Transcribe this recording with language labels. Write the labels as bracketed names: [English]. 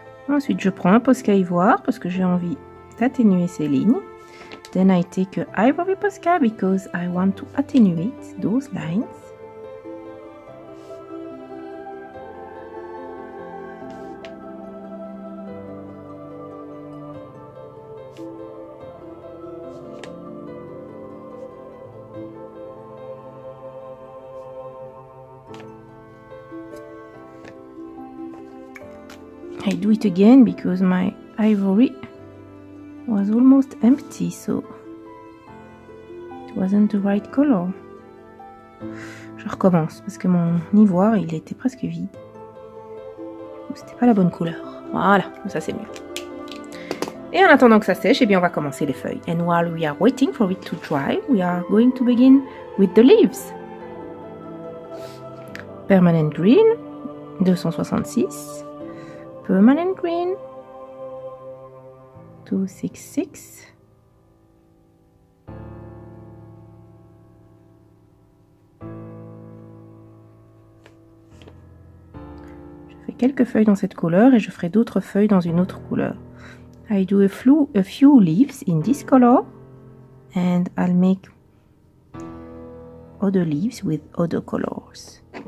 [French] Ensuite, je prends un Posca ivoire parce que j'ai envie d'atténuer ces lignes. [English] Then I take a ivory Posca because I want to attenuate those lines. I do it again because my ivory was almost empty, so it wasn't the right color. [French] Je recommence parce que mon ivoire il était presque vide. C'était pas la bonne couleur. Voilà, ça c'est mieux. Et en attendant que ça sèche, eh bien on va commencer les feuilles. [English] And while we are waiting for it to dry, we are going to begin with the leaves. Permanent Green, 266. Permanent Green, 266. [French] Je fais quelques feuilles dans cette couleur et je ferai d'autres feuilles dans une autre couleur. [English] I do a few leaves in this color and I'll make other leaves with other colors.